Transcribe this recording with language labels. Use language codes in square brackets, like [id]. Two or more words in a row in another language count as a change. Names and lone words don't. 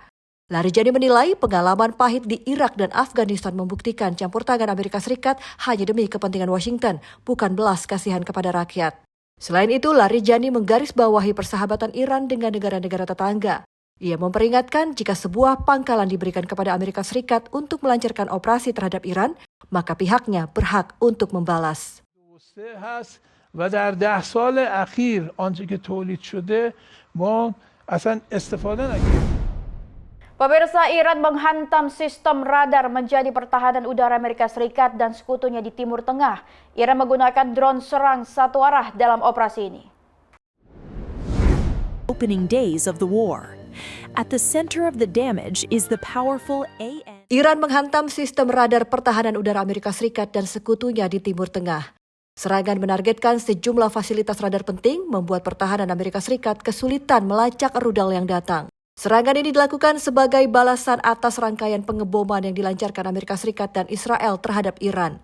[id] Larijani menilai pengalaman pahit di Irak dan Afghanistan membuktikan campur tangan Amerika Serikat hanya demi kepentingan Washington, bukan belas kasihan kepada rakyat. Selain itu, Larijani menggarisbawahi persahabatan Iran dengan negara-negara tetangga. Ia memperingatkan jika sebuah pangkalan diberikan kepada Amerika Serikat untuk melancarkan operasi terhadap Iran, maka pihaknya berhak untuk membalas. [fa] و در 10 سال اخیر آنچه که تولید شده ما اصلا استفاده نکردیم. [id] Pemirsa, Iran menghantam sistem radar menjadi pertahanan udara Amerika Serikat dan sekutunya di Timur Tengah. Iran menggunakan drone serang satu arah dalam operasi ini. [en] Opening days of the war. At the center of the damage is the powerful AN. [id] Iran menghantam sistem radar pertahanan udara Amerika Serikat dan sekutunya di Timur Tengah. Serangan menargetkan sejumlah fasilitas radar penting, membuat pertahanan Amerika Serikat kesulitan melacak rudal yang datang. Serangan ini dilakukan sebagai balasan atas rangkaian pengeboman yang dilancarkan Amerika Serikat dan Israel terhadap Iran.